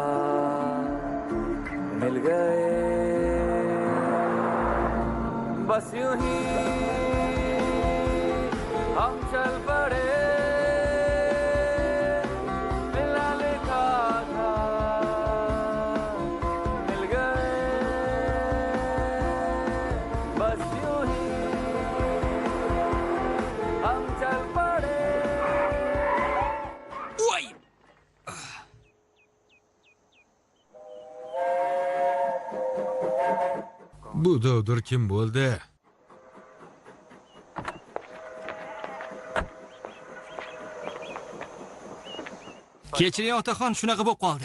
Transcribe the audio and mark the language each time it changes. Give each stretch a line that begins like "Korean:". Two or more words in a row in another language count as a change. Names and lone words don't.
Hindi: मिल गए, बस यूं ही हम चल पड़े, मिलना लिखा था मिल गए, बस यूं ही हम चल पड़े.
Uzbek: Oy! Bu dovdir kim bo'ldi? Kechiring otaxon, shunaqa bo'lib qoldi.